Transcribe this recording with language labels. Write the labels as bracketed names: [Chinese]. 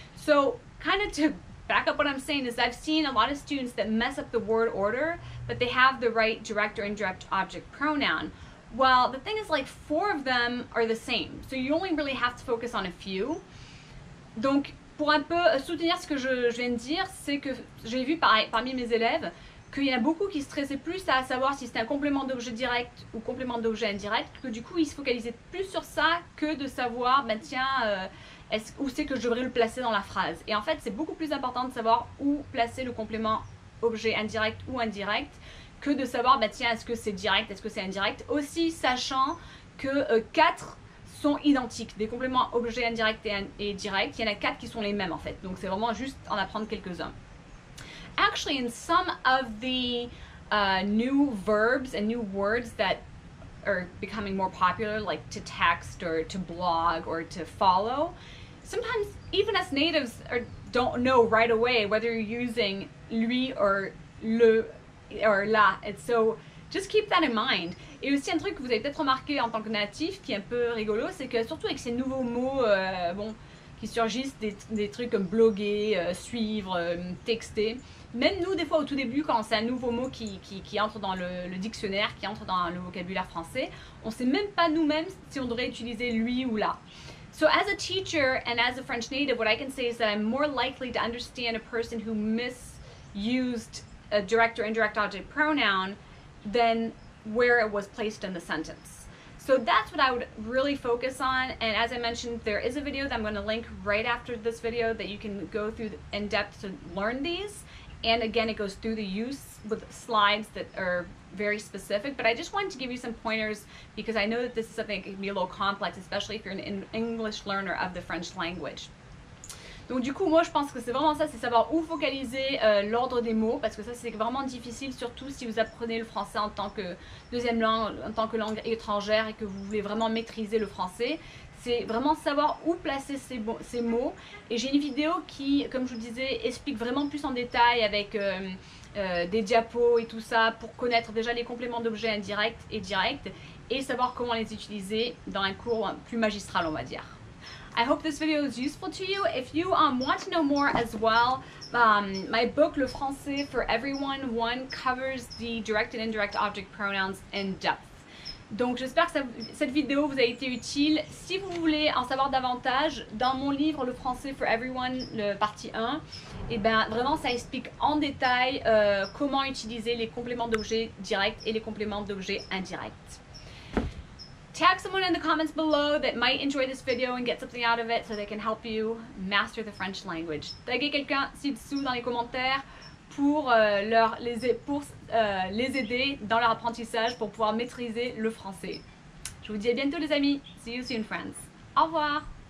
[English] So kind of to back up what I'm saying is I've seen a lot of students that mess up the word order, but they have the right direct or indirect object pronoun. Well, the thing is like 4 of them are the same, so you only really have to focus on a few. [French] Donc, pour un peu soutenir ce que je viens de dire, c'est que j'ai vu parmi mes élèves qu'il y en a beaucoup qui stressaient plus à savoir si c'était un complément d'objet direct ou complément d'objet indirect, que du coup ils se focalisaient plus sur ça que de savoir, ben tiens, où c'est que je devrais le placer dans la phrase. Et en fait, c'est beaucoup plus important de savoir où placer le complément objet indirect ou indirect que de savoir, bah, tiens, est-ce que c'est direct, est-ce que c'est indirect. Aussi, sachant que 4 sont identiques, des compléments objet indirect et direct. Il y en a 4 qui sont les mêmes en fait. Donc, c'est vraiment juste en apprendre quelques-uns. [English] Actually, in some of the new verbs and new words that are becoming more popular, like to text or to blog or to follow, sometimes even us natives don't know right away whether you're using lui or le or la. And so just keep that in mind. [French] Et aussi un truc que vous avez peut-être remarqué en tant que natif qui est un peu rigolo, c'est que surtout avec ces nouveaux mots qui surgissent, des trucs comme bloguer, suivre, texter, même nous des fois au tout début quand c'est un nouveau mot qui entre dans le dictionnaire, qui entre dans le vocabulaire français, on ne sait même pas nous-mêmes si on devrait utiliser lui ou la. [English] So as a teacher and as a French native, what I can say is that I'm more likely to understand a person who misused a direct or indirect object pronoun than where it was placed in the sentence. So that's what I would really focus on, and as I mentioned, there is a video that I'm going to link right after this video that you can go through in depth to learn these, and again it goes through the use with slides that are very specific, but I just wanted to give you some pointers because I know that this is something that can be a little complex, especially if you're an English learner of the French language. [French] Donc du coup, moi je pense que c'est vraiment ça, c'est savoir où focaliser l'ordre des mots, parce que ça c'est vraiment difficile, surtout si vous apprenez le français en tant que deuxième langue, en tant que langue étrangère et que vous voulez vraiment maîtriser le français. C'est vraiment savoir où placer ces mots. Et j'ai une vidéo qui, comme je vous disais, explique vraiment plus en détail avec des diapos et tout ça pour connaître déjà les compléments d'objets indirects et directs et savoir comment les utiliser dans un cours plus magistral, on va dire. [English] I hope this video is useful to you. If you want to know more as well, my book, Le Français for Everyone 1, covers the direct and indirect object pronouns in depth. [French] Donc j'espère que cette vidéo vous a été utile. Si vous voulez en savoir davantage, dans mon livre Le Français for Everyone, le partie 1, et ben vraiment ça explique en détail comment utiliser les compléments d'objets directs et les compléments d'objets indirects. [English] Tag someone in the comments below that might enjoy this video and get something out of it so they can help you master the French language. [French] Taguez quelqu'un ci-dessous dans les commentaires pour les aider dans leur apprentissage pour pouvoir maîtriser le français. Je vous dis à bientôt les amis. [English] See you soon friends. [French] Au revoir.